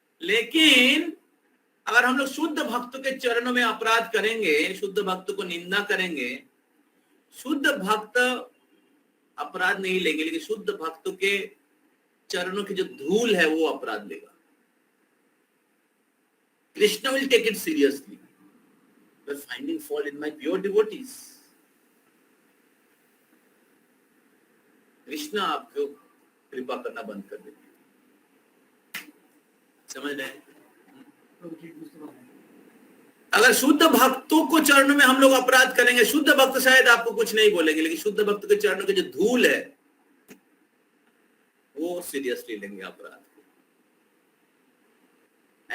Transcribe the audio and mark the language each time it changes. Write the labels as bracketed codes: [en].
[hi] लेकिन अगर हम लोग शुद्ध भक्त के चरणों में अपराध करेंगे, शुद्ध भक्त को निंदा करेंगे, शुद्ध भक्त अपराध नहीं लेंगे, लेकिन शुद्ध भक्त के चरणों की जो धूल है वो अपराध लेगा। [en] Krishna will take it seriously. You are finding fault in my pure devotees. [hi] Krishna आपको कृपा करना बंद कर देंगे। समझ रहे हैं? अगर शुद्ध भक्तों को चरणों में हम लोग अपराध करेंगे, शुद्ध भक्त शायद आपको कुछ नहीं बोलेंगे, लेकिन शुद्ध भक्त के चरणों की जो धूल है वो सीरियसली लेंगे अपराध को।